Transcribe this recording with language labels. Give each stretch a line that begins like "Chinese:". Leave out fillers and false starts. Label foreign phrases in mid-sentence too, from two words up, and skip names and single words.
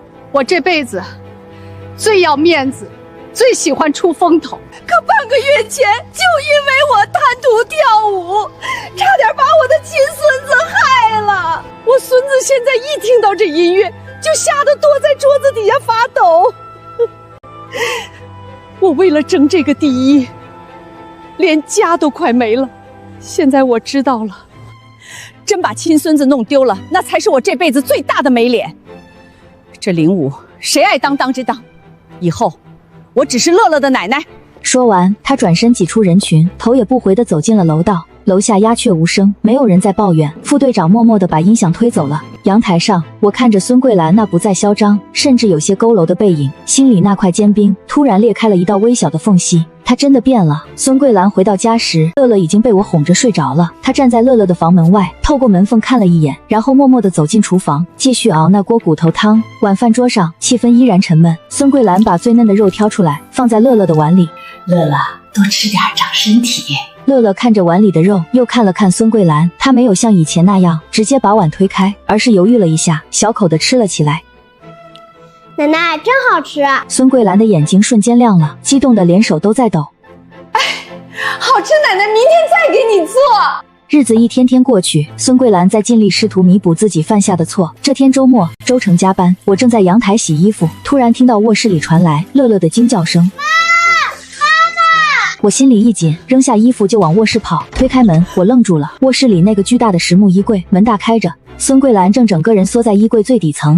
Chinese: 我這輩子最要面子，最喜歡出風頭，可半個月前就因為我貪圖跳舞，差點把我的親孫子害了。我孫子現在一聽到這音樂，就嚇得躲在桌子底下發抖。我為了爭這個第1，連家都快沒了。現在我知道了，真把親孫子弄丟了，那才是我這輩子最大的沒臉。這05誰愛當當之当，以后我只是乐乐的奶奶。说完，他转身擠出人群，頭也不回地走進了樓道。樓下鴉雀無聲，沒有人在抱怨。副隊長默默地把音響推走了。陽台上，我看着孫桂蘭那不再囂張，甚至有些佝僂的背影，心裡那塊堅冰突然裂開了一道微小的縫隙。她真的變了。孫桂蘭回到家時，樂樂已經被我哄着睡着了。她站在樂樂的房門外，透過門縫看了一眼，然後默默地走進廚房，繼續熬那鍋骨頭湯。晚飯桌上，氣氛依然沉悶。孫桂蘭把最嫩的肉挑出來，放在樂樂的碗裡。樂樂，多吃點長身體。樂樂看着碗裡的肉，又看了看孫桂蘭，她沒有像以前那樣直接把碗推開，而是猶豫了一下，小口地吃了起來。奶奶真好吃！孫桂蘭的眼睛瞬間亮了，激動的连手都在抖。哎，好吃，奶奶明天再给你做。日子一天天过去，孫桂蘭在盡力試圖彌補自己犯下的錯。這天周末，周成加班，我正在陽台洗衣服，突然聽到臥室裡傳來樂樂的驚叫聲。我心裡一緊，扔下衣服就往臥室跑。推開門，我愣住了。臥室裡那個巨大的實木衣櫃門大開着，孫桂蘭正整個人縮在衣櫃最底層。